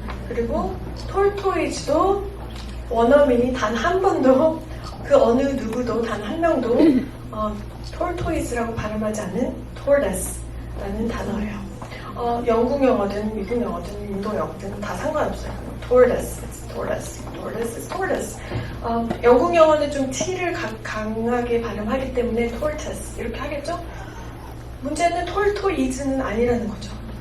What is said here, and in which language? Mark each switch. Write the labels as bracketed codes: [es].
[ko] 그리고 톨토이즈도 원어민이 단 한 번도 그 어느 누구도 단 한 명도 톨토이즈라고 발음하지 않는 tortoise라는 단어예요. 영국 영어든 미국 영어든 인도 영어든 다 상관없어요. [en] tortoise, it's tortoise, tortoise, it's tortoise. [ko] 영국 영어는 좀 T를 강하게 발음하기 때문에 tortoise 이렇게 하겠죠? 문제는 톨토이즈는 아니라는 거죠.